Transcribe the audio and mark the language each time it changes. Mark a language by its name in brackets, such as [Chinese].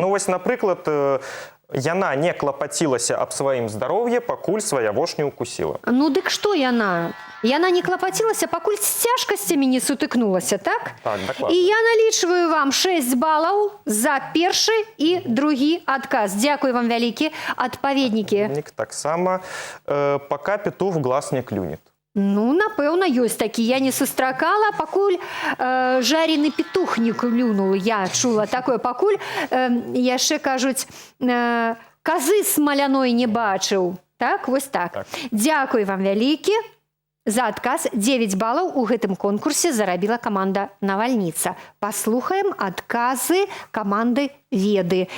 [Belarusian] Ну, вось, напрыклад, яна не клапацілася аб сваім здароўі, пакуль свая вошь не укусила. Ну, дык што яна? Яна не клапацілася, пакуль з цяжкасцямі не сутыкнулася, так? Так, дакладна. І я налічваю вам 6 балаў за першы і другі адказ. Дзякуй вам вялікі. Адпаведнікі. [Russian] Таксама пока петух в глаз не клюнет. [Belarusian] Ну, напэўна, ёсць такі. Я не сустракала, пакуль жарены [Russian] петух не клюнул. [Belarusian] Я чула такое. Пакуль яшчэ кажуць, казы смаляной не бачыў. Так, вось так. Дзякуй вам вялікі. За адказ 9 балаў у гэтым конкурсе зарабіла каманда «Навальніца». Паслухаем адказы каманды «Веды».